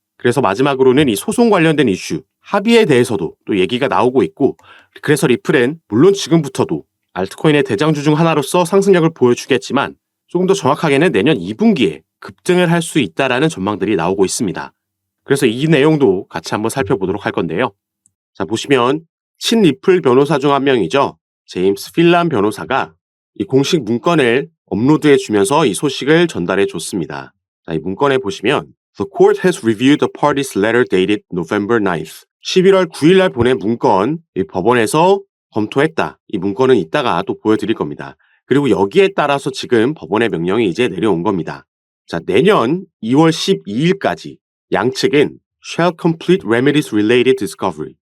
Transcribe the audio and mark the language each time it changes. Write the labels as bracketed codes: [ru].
[ko] 그래서 마지막으로는 이 소송 관련된 이슈, 합의에 대해서도 또 얘기가 나오고 있고 그래서 리플은 물론 지금부터도 알트코인의 대장주 중 하나로서 상승력을 보여주겠지만 조금 더 정확하게는 내년 2분기에 급등을 할 수 있다라는 전망들이 나오고 있습니다. 그래서 이 내용도 같이 한번 살펴보도록 할 건데요. 자, 보시면 친리플 변호사 중 한 명이죠. 제임스 필란 변호사가 이 공식 문건을 업로드해 주면서 이 소식을 전달해 줬습니다. 자, 이 문건에 보시면 [en] The court has reviewed the party's letter dated November 9th. [ko] 11월 9일 날 보낸 문건, 이 법원에서 검토했다. 이 문건은 이따가 또 보여드릴 겁니다. 그리고 여기에 따라서 지금 법원의 명령이 이제 내려온 겁니다. 자, 내년 2월 12일까지 양측은 [en] shall complete remedies related discovery.